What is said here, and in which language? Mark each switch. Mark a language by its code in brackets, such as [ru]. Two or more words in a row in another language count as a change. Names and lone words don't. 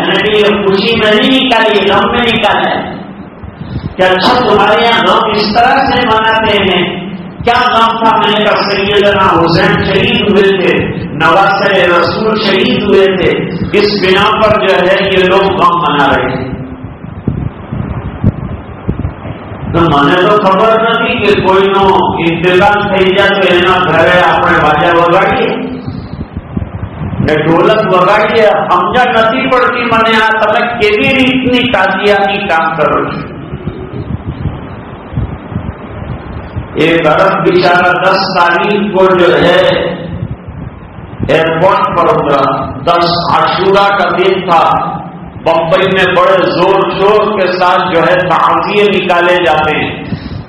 [ur] میں نے کہا یہ خوشی میں نہیں نکالی، یہ غم میں نکالا ہے۔ کہ اچھا تمہارے یہاں غم اس طرح سے مناتے ہیں، کیا غم تھا؟ میں نے کہا سیدنا حسین شہید ہوئے تھے، نواسہ رسول شہید ہوئے تھے، اس بنا پر جو ہے یہ لوگ غم منا رہے ہیں۔ [gu] تو મને તો ખબર નથી કે કોઈનો ઇંતકાલ થઈ જાય તો એના ઘરે આપણે વાજા વગાડીએ ને ઢોલક વગાડીએ। સમજ નથી પડતી મને આ તમે કેવી રીતની તાજિયાની કામ કરો છો। [ur] ایک عرب بیچارہ 10 تاریخ کو جو ہے ایئرپورٹ پر اترا، 10 عاشورہ کا دن تھا، بمبئی میں بڑے زور شور کے ساتھ جو ہے تعزیے نکالے جاتے ہیں۔